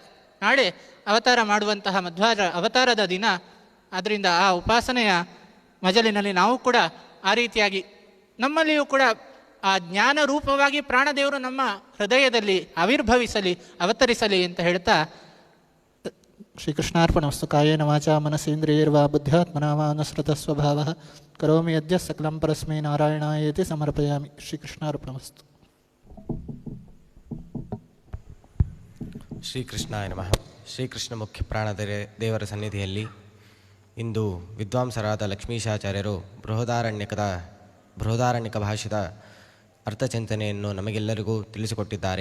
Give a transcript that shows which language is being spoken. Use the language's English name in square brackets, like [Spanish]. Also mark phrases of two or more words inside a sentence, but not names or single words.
[Kannada] ನಾಳೆ ಅವತಾರ ಮಾಡುವಂತಹ ಅವತಾರದ ದಿನ. ಆದ್ದರಿಂದ ಆ ಉಪಾಸನೆಯ ಮಜಲಿನಲ್ಲಿ ನಾವು ಕೂಡ ಆ ರೀತಿಯಾಗಿ ನಮ್ಮಲ್ಲಿಯೂ ಕೂಡ ಆ ಜ್ಞಾನ ರೂಪವಾಗಿ ಪ್ರಾಣದೇವರು ನಮ್ಮ ಹೃದಯದಲ್ಲಿ ಆವಿರ್ಭವಿಸಲಿ, ಅವತರಿಸಲಿ ಅಂತ ಹೇಳ್ತಾ, [Sanskrit] ಶ್ರೀಕೃಷ್ಣಾರ್ಪಣಮಸ್ತು. ಕಾಯೇನ ವಾಚಾ ಮನಸೇಂದ್ರಿಯೈರ್ವಾ ಬುದ್ಧ್ಯಾತ್ಮನಾ ವಾ ಅನುಸೃತ ಸ್ವಭಾವಃ ಕರೋಮಿ ಯದ್ಯಃ ಸಕಲಂ ಪರಸ್ಮೈ ನಾರಾಯಣಾಯೇತಿ ಸಮರ್ಪಯಾಮಿ. ಶ್ರೀಕೃಷ್ಣಾರ್ಪಣಮಸ್ತು. ಶ್ರೀಕೃಷ್ಣಾಯ ನಮಃ. [Kannada] ಶ್ರೀಕೃಷ್ಣ ಮುಖ್ಯ ಪ್ರಾಣ ದೇವರ ಸನ್ನಿಧಿಯಲ್ಲಿ ಇಂದು ವಿದ್ವಾಂಸರಾದ ಲಕ್ಷ್ಮೀಶಾಚಾರ್ಯರು ಬೃಹದಾರಣ್ಯಕ ಭಾಷ್ಯದ ಅರ್ಥಚಿಂತನೆಯನ್ನು ನಮಗೆಲ್ಲರಿಗೂ ತಿಳಿಸಿಕೊಟ್ಟಿದ್ದಾರೆ.